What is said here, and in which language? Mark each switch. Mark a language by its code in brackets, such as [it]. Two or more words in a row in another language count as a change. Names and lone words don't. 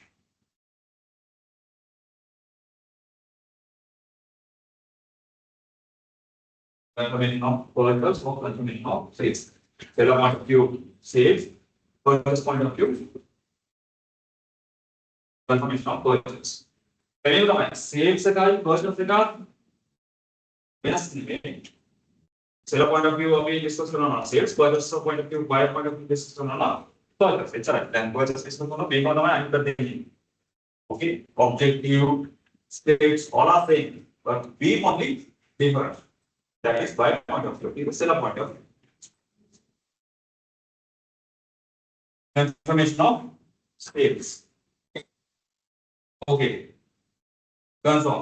[en] Confirmation of purchase or confirmation of sales. Seller point of view, sales. Purchase point of view, confirmation of purchase. [si] Payment තමයි sales එකයි purchase එකයි වෙනස් නෙමෙයි. [en] Seller point of view අපි discuss කරනවා sales, purchaser point of view, buyer point of view discuss කරනවා purchase. එච්චරයි. [si] දැන් [en] purchase discuss [si] කරනවා මේකම තමයි අනිත් පැත්තේ තියෙන්නේ. [en] Okay, objective states all are same, but we only different. That is buyer point of view, the seller point of view. Information of sales. Okay. Confirm.